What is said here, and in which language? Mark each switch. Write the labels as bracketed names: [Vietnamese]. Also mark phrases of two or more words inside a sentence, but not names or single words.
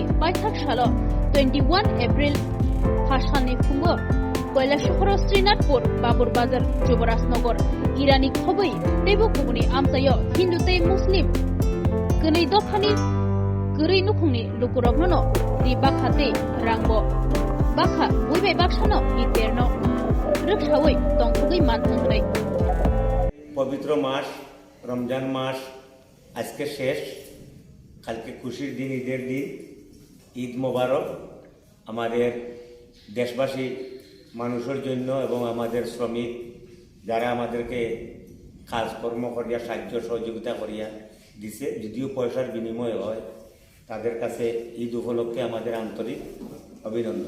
[Kok Borok] Baithak Shalo 21 April Hashani Fungo Koila Shohor Srinatpur Babur Bazar Jubarasnagar Irani Khoboi Tebo Kubuni Amsayo Hindu Te Muslim Kunai Dokhani Guri Nukuni Lukurokno Di Bakkha Te Rangbo Bakkha Uibe Bakshano EIDno Rikshawai Tongkugai Mantangai [Bangla] পবিত্র মাস রমজান মাস আজকে শেষ কালকে খুশির দিন ঈদের দিন ঈদ মোবারক আমাদের দেশবাসী মানুষের জন্য এবং আমাদের শ্রমিক যারা আমাদেরকে কাজকর্ম করিয়া সাহায্য সহযোগিতা করিয়া দিছে যদিও পয়সার বিনিময় হয় তাদের কাছে ঈদ উপলক্ষে আমাদের আন্তরিক অভিনন্দন